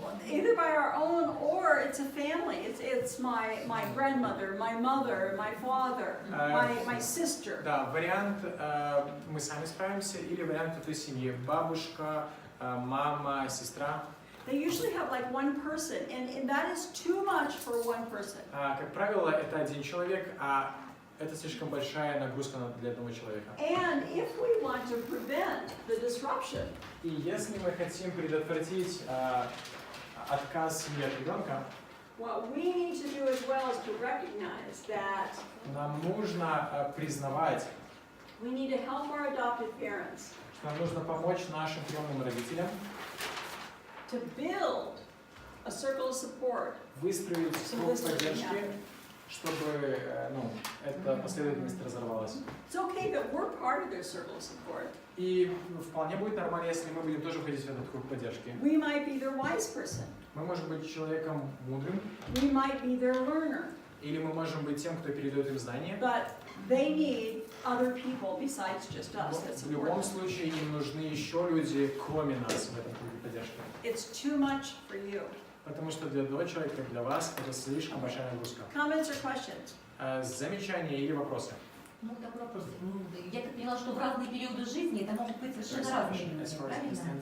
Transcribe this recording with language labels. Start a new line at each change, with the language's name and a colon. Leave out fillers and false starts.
English: Either by our own or it's a family. It's my grandmother, my mother, my father, my sister.
Russian: Да, вариант мы сами справимся или вариант этой семьи, бабушка, мама, сестра.
English: They usually have like one person, and that is too much for one person.
Russian: Как правило, это один человек, а это слишком большая нагрузка для одного человека.
English: And if we want to prevent the disruption,
Russian: и если мы хотим предотвратить отказ семьи от ребенка,
English: what we need to do as well is to recognize that
Russian: нам нужно признавать,
English: we need to help our adoptive parents.
Russian: Что нам нужно помочь нашим приемным родителям
English: to build a circle of support.
Russian: Выстроить круг поддержки, чтобы эта последовательность разорвалась.
English: It's okay that we're part of their circle of support.
Russian: И вполне будет нормально, если мы будем тоже входить в этот круг поддержки.
English: We might be their wise person.
Russian: Мы можем быть человеком мудрым.
English: We might be their learner.
Russian: Или мы можем быть тем, кто передает им знания.
English: But they need other people besides just us that
Russian: В
English: support
Russian: любом
English: them.
Russian: случае им нужны еще люди, кроме нас в этом круге поддержки.
English: It's too much for you.
Russian: Потому что для одного человека, для вас, это слишком большая нагрузка.
English: Comments or questions?
Russian: Замечания или вопросы? Ну, такой вопрос. Я так поняла, что в разные периоды жизни это могут быть совершенно разные люди, правильно?